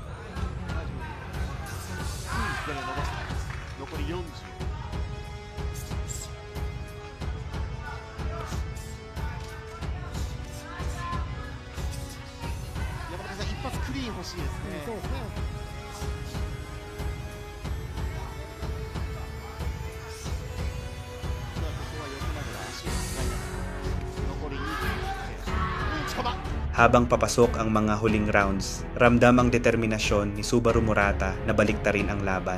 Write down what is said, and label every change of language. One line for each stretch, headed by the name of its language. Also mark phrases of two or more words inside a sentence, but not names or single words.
Japanese: 左を伸ばしています。残り40。山中さん、一発クリーン欲しいですね。そうですね。
Filipino: Habang papasok ang mga huling rounds, ramdam ang determinasyon ni Subaru Murata na baliktarin ang laban.